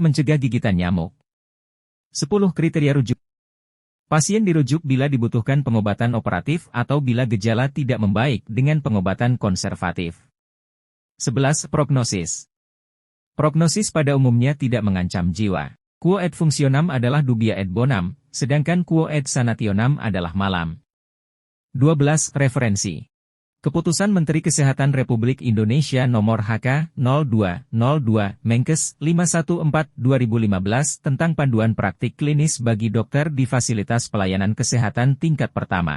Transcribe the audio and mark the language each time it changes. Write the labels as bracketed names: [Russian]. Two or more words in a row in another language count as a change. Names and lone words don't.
[Indonesian] Mencegah gigitan nyamuk. 10 kriteria rujuk. Pasien dirujuk bila dibutuhkan pengobatan operatif atau bila gejala tidak membaik dengan pengobatan konservatif. 11. Prognosis. Prognosis pada umumnya tidak mengancam jiwa. [Latin] Quo et functionam adalah dubia et bonam, sedangkan quo et sanationem adalah malam. [Indonesian] 12. Referensi. Keputusan Menteri Kesehatan Republik Indonesia Nomor HK 0202 Menkes 514/2015 tentang panduan praktik klinis bagi dokter di fasilitas pelayanan kesehatan tingkat pertama.